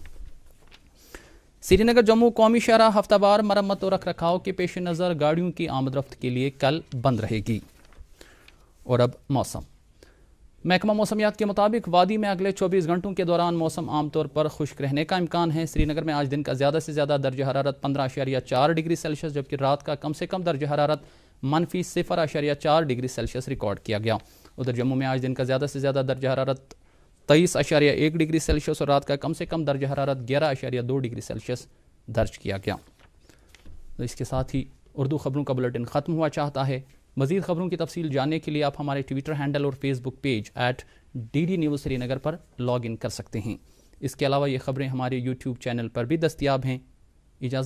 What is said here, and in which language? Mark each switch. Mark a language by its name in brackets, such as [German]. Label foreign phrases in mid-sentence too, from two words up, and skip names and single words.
[Urdu] سری نگر جموں قومی شاہراہ ہفتہ وار مرمت اور رکھ رکھاؤ کے پیش نظر گاڑیوں کی آمد رفت کے لیے کل بند رہے گی۔ اور اب موسم۔ محکمہ موسمیات کے مطابق وادی میں اگلے 24 گھنٹوں کے دوران موسم عام طور پر خشک رہنے کا امکان ہے۔ سری نگر میں آج دن کا زیادہ سے زیادہ درجہ حرارت 15.4 ڈگری سیلسیس جبکہ رات کا کم سے کم درجہ حرارت -0.4 ڈگری سیلسیس ریکارڈ کیا گیا۔ ادھر جموں میں آج دن کا زیادہ سے زیادہ درجہ حرارت 23.1 ڈگری سیلسیس اور رات کا کم سے کم درجہ حرارت 11.2 ڈگری سیلسیس درج کیا گیا۔ اس کے ساتھ ہی اردو خبروں کا بلیٹن ختم ہوا چاہتا ہے۔ مزید خبروں کی تفصیل جاننے کے لیے آپ ہمارے ٹویٹر ہینڈل اور فیس بک پیج @DD News سری نگر پر لاگ ان کر سکتے ہیں۔ اس کے علاوہ یہ خبریں ہمارے یوٹیوب چینل پر بھی دستیاب ہیں۔